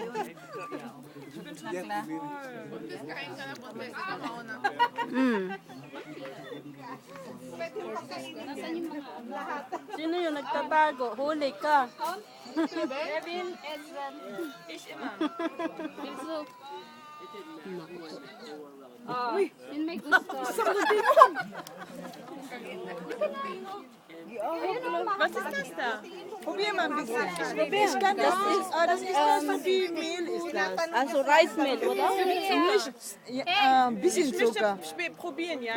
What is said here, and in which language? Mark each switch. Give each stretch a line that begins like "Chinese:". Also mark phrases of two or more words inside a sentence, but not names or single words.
Filipino: Sino yung nagtatago? Huli ka. Kevin, Ezran. Yun may gusto.
German: Was ist das da? Probier mal ein bisschen. Ich kann das nicht. Das ist das, so viel Mehl ist das. Also
English: Rice Mill,
German: oder? Ja, ein bisschen Zucker. Probieren, ja.